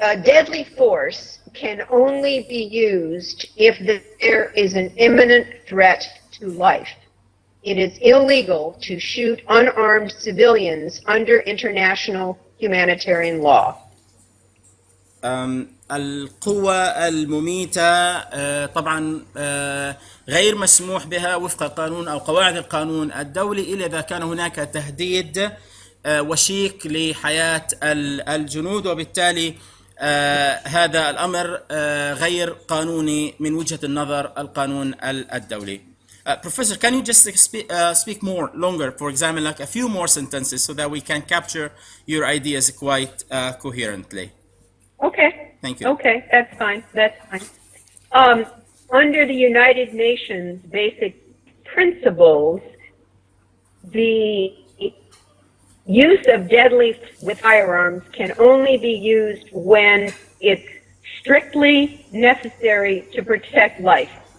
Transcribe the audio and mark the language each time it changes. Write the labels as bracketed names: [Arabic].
[English] Deadly force can only be used if there is an imminent threat to life. It is illegal to shoot unarmed civilians under international humanitarian law. [Arabic] القوة المميتة طبعا غير مسموح بها وفق قانون أو قواعد القانون الدولي إلا إذا كان هناك تهديد وشيك لحياة الجنود، وبالتالي هذا الأمر غير قانوني من وجهة النظر القانون الدولي. [English] Professor, can you just speak more longer, for example, like a few more sentences so that we can capture your ideas quite coherently? Okay. Thank you. Okay, that's fine. That's fine. Under the United Nations basic principles, the use of deadly with firearms can only be used when it's strictly necessary to protect life.